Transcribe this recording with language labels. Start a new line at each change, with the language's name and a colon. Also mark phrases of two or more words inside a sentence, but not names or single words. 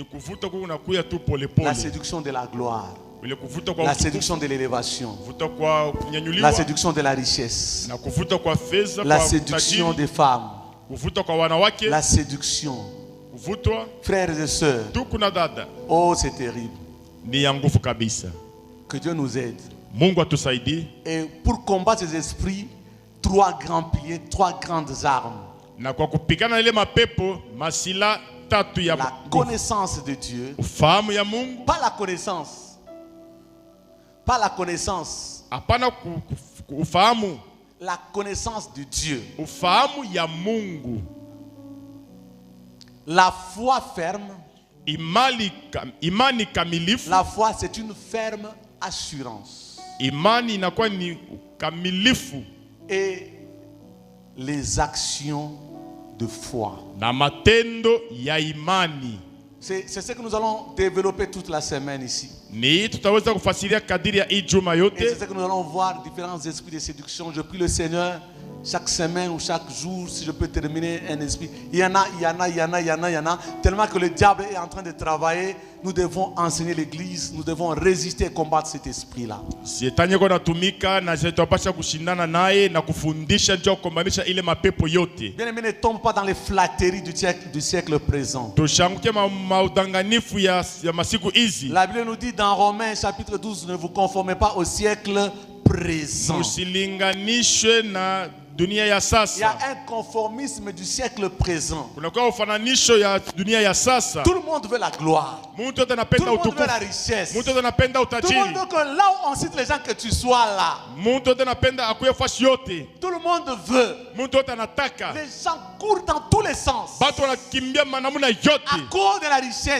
French: La séduction de la gloire, la séduction de l'élévation, la séduction de la richesse, la séduction des femmes, la séduction. Frères et sœurs, oh c'est terrible. Que Dieu nous aide.
Swahili: Mungu atusaidie.
French: Et pour combattre ces esprits, 3 grands piliers, 3 grandes armes.
Swahili: Na kwa kupigana ile mapepo, masila tatu ya
French: la connaissance de Dieu.
Swahili: Ufahamu ya Mungu.
French: Pas la connaissance. Pas la connaissance.
Swahili: Hapana ufahamu.
French: La connaissance de Dieu.
Swahili: Ufahamu ya Mungu.
French: La foi ferme.
Swahili: Imani kamilifu.
French: La foi, c'est une ferme assurance.
Swahili: Imani inakuwa ni kamilifu.
French: Et les actions de foi.
Swahili: Na matendo ya imani.
French: C'est ce que nous allons développer toute la semaine ici.
Swahili: Ni tutaweza kufasiria kadiri ya ijuma yote.
French: Et c'est ce que nous allons voir différents esprits de séduction. Je prie le Seigneur chaque semaine ou chaque jour, si je peux terminer un esprit. Il y en a. Tellement que le diable est en train de travailler. Nous devons enseigner l'église. Nous devons résister et combattre cet esprit-là.
Swahili: Shetani yuko natumika na tunapaswa kushindana naye na kufundisha ndio kukombanisha ile mapepo yote.
French: Bien-aimé, ne tombe pas dans les flatteries du siècle présent.
Swahili: Tushanguke maudanganifu ya masiku hizi.
French: La Bible nous dit dans Romains chapitre 12, ne vous conformez pas au siècle présent.
Swahili: Musilinganishwe na dunia ya sasa.
French: Il y a un conformisme du siècle présent.
Swahili: Kunakuwa ufananisho ya dunia ya sasa.
French: Tout le monde veut la gloire. Tout le monde veut la richesse. Tout le monde veut que là où on cite les gens, que tu sois là. Tout le monde veut. Les gens courent dans tous les sens. À cause de la richesse.